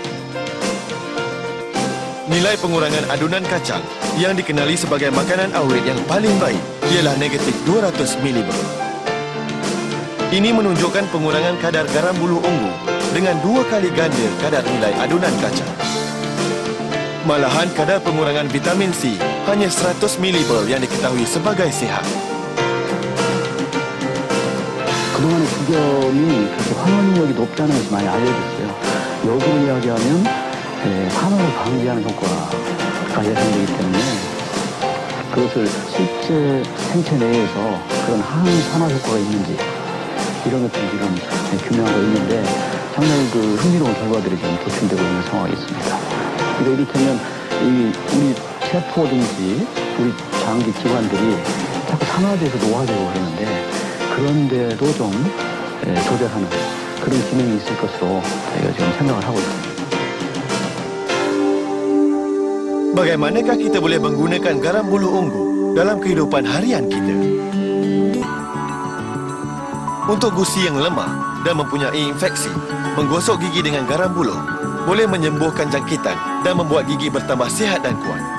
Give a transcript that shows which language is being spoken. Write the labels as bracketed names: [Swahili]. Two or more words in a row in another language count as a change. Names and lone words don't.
[Malay] Nilai pengurangan adunan kacang yang dikenali sebagai makanan awet yang paling baik ialah negatif 200 mg. Ini menunjukkan pengurangan kadar garam buluh ungu dengan 2 kali ganda kadar nilai adunan kacang. Malahan kadar pengurangan vitamin C hanya 100 mg yang diketahui sebagai sihat. [Korean] 그동안에 죽염이 그렇게 환원력이 높다는 것이 많이 알려졌어요. 역으로 이야기하면 환원을 방지하는 효과가 예상되기 때문에 그것을 실제 생체 내에서 그런 항산화 효과가 있는지 이런 것들을 지금 규명하고 있는데 상당히 흥미로운 결과들이 지금 도출되고 있는 상황이 있습니다. 그러니까 이를테면 우리 세포든지 우리 장기 기관들이 자꾸 산화돼서 노화되고 그러는데 그런데도 좀 조절하는 그런 기능이 있을 것으로 저희가 지금 생각을 하고 있습니다. [Malay] Bagaimanakah kita boleh menggunakan garam buluh ungu dalam kehidupan harian kita? Untuk gusi yang lemah dan mempunyai infeksi, menggosok gigi dengan garam buluh boleh menyembuhkan jangkitan dan membuat gigi bertambah sihat dan kuat.